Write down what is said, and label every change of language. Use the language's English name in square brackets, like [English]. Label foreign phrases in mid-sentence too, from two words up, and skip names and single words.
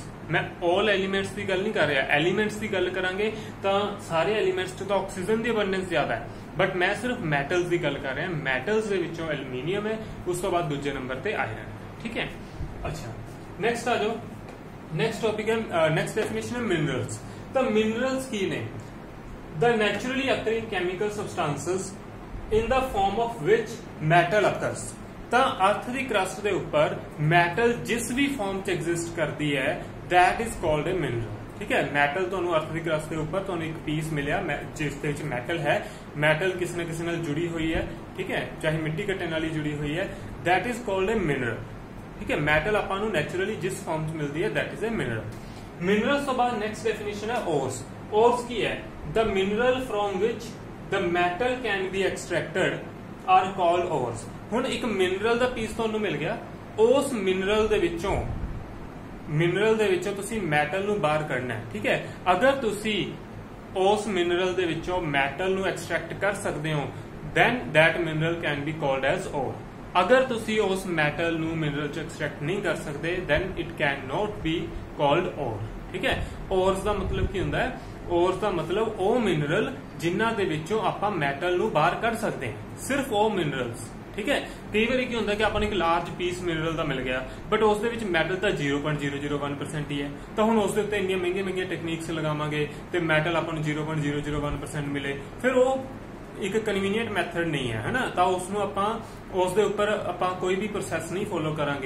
[Punjabi] मैं [English] all elements [Punjabi] ਕੀ ਗੱਲ ਨਹੀਂ ਕਰ ਰਿਹਾ, ਐਲੀਮੈਂਟਸ ਕੀ ਗੱਲ ਕਰਾਂਗੇ ਤਾਂ ਸਾਰੇ ਐਲੀਮੈਂਟਸ ਤਾਂ ਆਕਸੀਜਨ ਕੀ ਅਬੰਡੈਂਸ ਜ਼ਿਆਦਾ ਹੈ, ਬਟ ਮੈਂ ਸਿਰਫ ਮੈਟਲਸ ਕੀ ਗੱਲ ਕਰ ਰਿਹਾ। ਮੈਟਲਸ ਕੇ ਵਿੱਚੋਂ ਐਲੂਮੀਨੀਅਮ ਹੈ, ਉਸ ਤੋਂ ਬਾਅਦ ਦੂਜੇ ਨੰਬਰ ਪੇ ਆਇਰਨ। [Hindi] ठीक है, अच्छा नेक्स्ट आ जाओ। नेक्स्ट टॉपिक है, नेक्स्ट डेफिनेशन है मिनरल्स। [Punjabi] ਤਾਂ ਮਿਨਰਲਸ ਕੀ ਨੇ [English] the naturally occurring chemical substances in the form of which metal occurs। [Punjabi] ਤਾਂ अर्थ ਦੀ क्रस्ट ਦੇ ਉੱਪਰ ਮੈਟਲ ਜਿਸ ਵੀ ਫਾਰਮ 'ਚ ਐਗਜ਼ਿਸਟ ਕਰਦੀ ਹੈ [English] that is called a mineral। [Hindi] ठीक है, [Punjabi] मैटल ਤੁਹਾਨੂੰ अर्थ ਦੀ क्रस्ट ਦੇ ਉੱਪਰ ਤੁਹਾਨੂੰ ਇੱਕ ਪੀਸ ਮਿਲਿਆ ਜਿਸ ਦੇ ਵਿੱਚ ਮੈਟਲ ਹੈ। ਮੈਟਲ ਕਿਸੇ ਨਾ ਕਿਸੇ ਨਾਲ ਜੁੜੀ ਹੋਈ ਹੈ। ਠੀਕ ਹੈ, ਚਾਹੇ ਮਿੱਟੀ ਕੱਟਣ ਨਾਲ ਹੀ ਜੁੜੀ ਹੋਈ ਹੈ, [English] that is called a mineral। [Hindi] ठीक है, [Punjabi] ਮੈਟਲ ਆਪਾਂ ਨੂੰ ਨੈਚੁਰਲੀ ਜਿਸ ਫਾਰਮ 'ਚ ਮਿਲਦੀ ਹੈ [English] that is a mineral। [Punjabi] ਮਿਨਰल्स ਤੋਂ ਬਾਅਦ ਨੈਕਸਟ ਡੈਫੀਨੇਸ਼ਨ ਹੈ ਓਰਸ। ਓਰਸ ਕੀ ਹੈ? [English] The mineral from which the metal can be extracted are called ores। [Punjabi] ਹੁਣ ਇੱਕ ਮਿਨਰਲ ਦਾ ਪੀਸ ਤੁਹਾਨੂੰ ਮਿਲ ਗਿਆ, ਉਸ ਮਿਨਰਲ ਦੇ ਵਿੱਚੋਂ ਤੁਸੀਂ ਮੈਟਲ ਨੂੰ ਬਾਹਰ ਕੱਢਣਾ ਹੈ। ਠੀਕ ਹੈ, ਅਗਰ ਤੁਸੀਂ ਉਸ ਮਿਨਰਲ ਦੇ ਵਿੱਚੋਂ ਮੈਟਲ ਨੂੰ ਐਕਸਟ੍ਰੈਕਟ ਕਰ ਸਕਦੇ ਹੋ [English] then that mineral can be called as ore। [Punjabi] अगर ਤੁਸੀਂ ਉਸ ਮੈਟਲ ਨੂੰ ਮਿਨਰਲ ਚ ਐਕਸਟ੍ਰੈਕਟ ਨਹੀਂ ਕਰ ਸਕਦੇ [English] then it cannot be called ore। [Punjabi] ਠੀਕ ਹੈ, ores ਦਾ ਮਤਲਬ ਕੀ ਹੁੰਦਾ ਹੈ? ਓਰਸ ਦਾ ਮਤਲਬ ਉਹ ਮਿਨਰਲ ਜਿਨ੍ਹਾਂ ਦੇ ਵਿੱਚੋਂ ਆਪਾਂ ਮੈਟਲ ਨੂੰ ਬਾਹਰ ਕੱਢ ਸਕਦੇ ਹਾਂ, ਸਿਰਫ ਉਹ ਮਿਨਰਲਸ। ਠੀਕ ਹੈ, ਕਈ ਵਾਰੀ ਕੀ ਹੁੰਦਾ ਕਿ ਆਪਾਂ ਨੂੰ ਇੱਕ ਲਾਰਜ ਪੀਸ ਮਿਨਰਲ ਦਾ ਮਿਲ ਗਿਆ ਬਟ ਉਸ ਦੇ ਵਿੱਚ ਮੈਟਲ ਤਾਂ 0.001% ਹੀ ਹੈ, ਤਾਂ ਹੁਣ ਉਸ ਦੇ ਉੱਤੇ ਇੰਨੀਆਂ ਮਹਿੰਗੀਆਂ ਟੈਕਨੀਕਸ ਲਗਾਵਾਂਗੇ ਤੇ ਮੈਟਲ ਆਪਾਂ ਨੂੰ 0.001% ਮਿਲੇ, ਫਿਰ ਉਹ ਇੱਕ ਕਨਵੀਨੀਅੰਟ ਮੈਥਡ ਨਹੀਂ ਹੈ ਨਾ, ਤਾਂ ਉਸ ਨੂੰ ਆਪਾਂ ਉਸ ਦੇ ਉੱਪਰ ਆਪਾਂ ਕੋਈ ਵੀ ਪ੍ਰੋਸੈਸ ਨਹੀਂ ਫੋਲੋ ਕਰਾਂਗੇ।